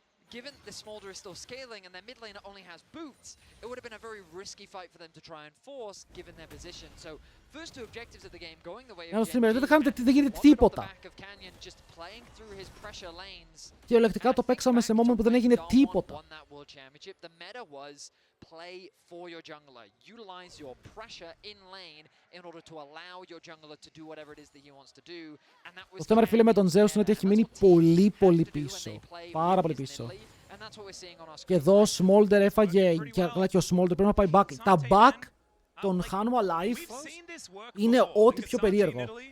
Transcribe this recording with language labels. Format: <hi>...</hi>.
<en>Given the Smolder is still scaling and their mid laner only has boots, it would have been a very risky fight for them to try and force, given their position. So, first two objectives of the game going the way of Geng,</en> <el>δεν γίνεται τίποτα.</el> <en>just playing through his pressure lanes.</en> <el>Κυριολεκτικά το παίξαμε σε moment που δεν έγινε τίποτα.</el> <en>The meta was play for your jungler, utilize your pressure in lane in order to allow your jungler to do whatever it is that he wants to do. And that was</en> <el>το θέμα, ρε φίλε, με τον Zeus είναι ότι έχει μείνει πολύ πίσω. Πάρα πολύ πίσω. Και εδώ ο Smolder έφαγε, και ο Smolder πρέπει να πάει back. Τα back των χάνουμε alive είναι ό,τι πιο περίεργο.</el>